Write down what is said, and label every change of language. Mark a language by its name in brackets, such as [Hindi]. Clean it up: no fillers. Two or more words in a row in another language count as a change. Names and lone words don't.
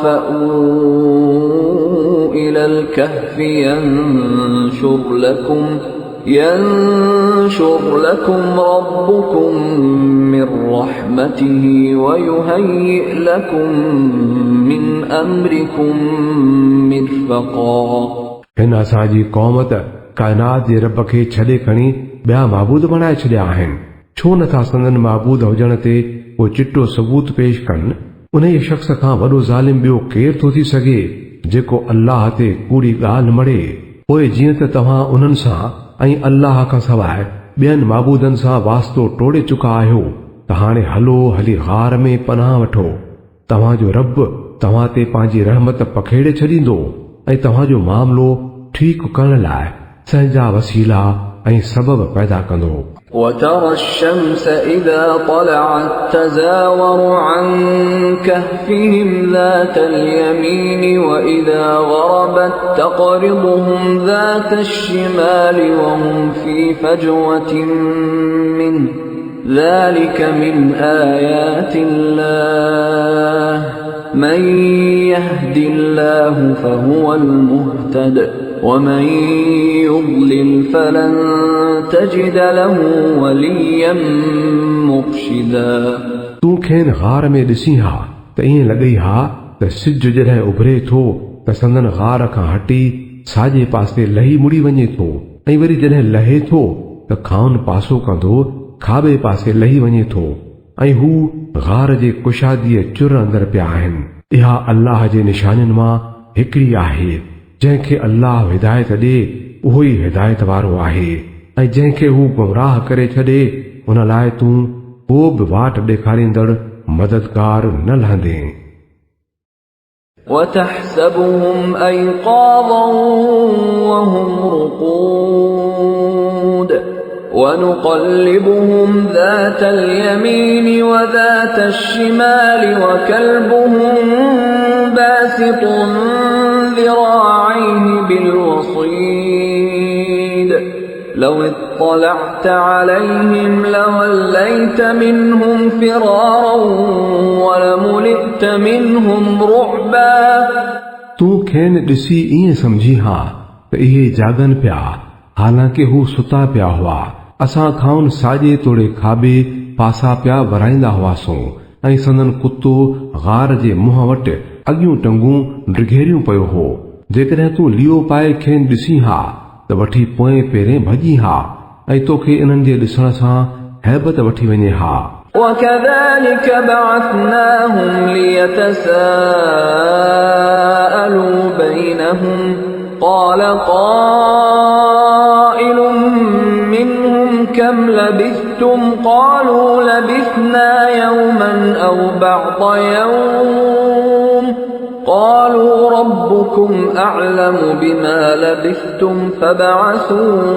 [Arabic] فأووا إلى الكهف ينشر لكم ربكم من رحمته ويهيئ لكم من أمركم مرفقا [Sindhi] हिन असांजी क़ौम त काइनात जे रब खे छॾे खणी ॿिया माबूद बणाए छॾिया आहिनि। छो नथा संदन माबूद हुजण ते को चिट्टो सबूत पेश कनि? उन शख़्स खां वॾो ज़ालिम ॿियो केरु थो थी सघे जेको अल्लाह ते कूड़ी ॻाल्हि मड़े। पोइ जीअं त तव्हां उन्हनि सां ऐं अल्लाह खां सवाइ ॿियनि माबूदनि सां वास्तो टोड़े चुका आहियो त हाणे हली गार में पनाह वठो। तव्हांजो रब तव्हां ते पंहिंजी रहमत पखेड़े छॾींदो ऐं तव्हांजो मामिलो ठीकु करण लाइ संहिंजा वसीला ऐं सबब पैदा कंदो। [Arabic] وترى الشمس إذا طلعت تزاور عن كهفهم ذات اليمين وإذا غربت تقرضهم ذات الشمال وهم في فجوة منه ذلك من آيات الله من يهد الله فهو المهتد ومن يضلل فلن تجد له وليا مرشدا [Sindhi] तूं खेनि गार में ॾिसी हा त ईअं लॻई हा त सिज जॾहिं उभरे थो त संदन गार खां हटी साॼे पासे लही मुड़ी वञे थो ऐं वरी जॾहिं लहे थो त खाउन पासो कंदो खाॿे पासे लही वञे थो ऐं हू गार जे कुशादीअ चुर अंदर पिया आहिनि। इहा अल्लाह जे निशानियुनि मां हिकिड़ी आहे। जंहिंखे अल्लाह हिदायत ॾे उहो ई हिदायत वारो आहे ऐं जंहिंखे हू गुमराह करे छॾे उन लाइ तूं को बि वाट ॾेखारींदड़ मददगार न लहंदे। [Arabic] وتحسبهم أيقاظا وهم رقود ونقلبهم ذات اليمين وذات الشمال وكلبهم باسط ذراعيه بالوصيد لو اطلعت عليهم لوليت منهم فرارا ولملئت منهم رعبا [Sindhi] तूं खेनि ॾिसी ईअं समझी हा त इहे जागनि पिया हालांकि हू सुता पिया हुआ। असां खाउन साॼे तोड़े खाॿे पासा पिया वराईंदा हुआसूं ऐं संदन कुतो गार जे मुंहं वटि अॻियूं टंगूं ड्रिघेरियूं पियो हो। जेकॾहिं तूं लियो पाए खेनि ॾिसी हा त वठी पोएं पेरें भॼी हा ऐं तोखे इन्हनि जे ॾिसण सां हैबत वठी वञे हा। [Arabic] وكذلك بعثناهم ليتساءلوا بينهم قال قائل منهم كم لبثتم قالوا لبثنا يوما أو بعض يوم قالوا ربكم أعلم بما لبثتم فابعثوا